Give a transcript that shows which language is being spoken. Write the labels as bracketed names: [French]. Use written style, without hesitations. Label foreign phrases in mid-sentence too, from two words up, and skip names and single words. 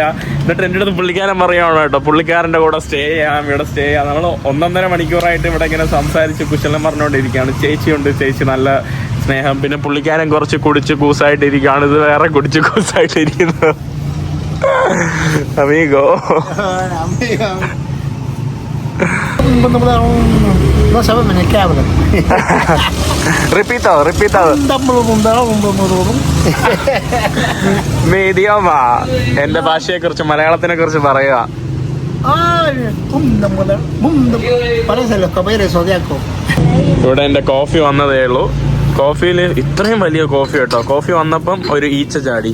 [Malayalam] എന്നിട്ട് എൻ്റെ അടുത്ത് പുള്ളിക്കാരൻ പറയുകയാണ് കേട്ടോ, പുള്ളിക്കാരൻ്റെ കൂടെ സ്റ്റേ ഇവിടെ സ്റ്റേ ചെയ്യാം. നമ്മൾ 1.5 മണിക്കൂറായിട്ട് ഇവിടെ ഇങ്ങനെ സംസാരിച്ച് കുശലം പറഞ്ഞുകൊണ്ടിരിക്കുകയാണ്. ചേച്ചി നല്ല സ്നേഹം. പിന്നെ പുള്ളിക്കാരൻ കുറച്ച് കുടിച്ച് കൂസായിട്ടിരിക്കുകയാണ്. ഇത് വേറെ കുടിച്ച് കൂസായിട്ടിരിക്കുന്നത്. അമീഗോ [Spanish] No sabemos ni qué hablan. Repito. [Malayalam] മീഡിയമാ. എൻ്റെ ഭാഷയെ കുറിച്ച് മലയാളത്തിനെ കുറിച്ച് പറയുക. ഇവിടെ എൻ്റെ കോഫി വന്നതേ ഉള്ളൂ. കോഫിയിൽ ഇത്രയും വലിയ കോഫി കേട്ടോ. കോഫി വന്നപ്പം ഒരു ഈച്ച ചാടി.